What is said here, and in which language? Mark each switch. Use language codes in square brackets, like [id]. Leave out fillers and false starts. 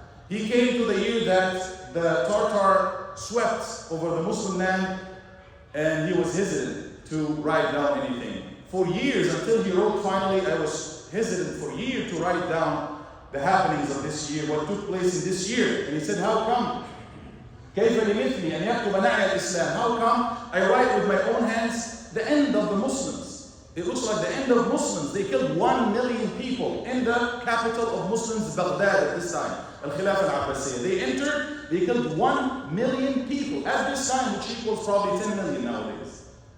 [en] He came to the year that the Tatar swept over the Muslim land, and he was hesitant to write down anything. For years, until he wrote finally, I was hesitant for years to write down the happenings of this year, what took place in this year. And he said, how come? [ar] كيف لمثلي أن يكتب نعي الإسلام? [en] How come I write with my own hands the end of the Muslims? It looks like the end of Muslims. They killed 1 million people in the capital of Muslims, Baghdad at this time, Al-Khilafah al-Abbasiyya. They entered, they killed 1 million people at this time, which equals probably 10 million nowadays.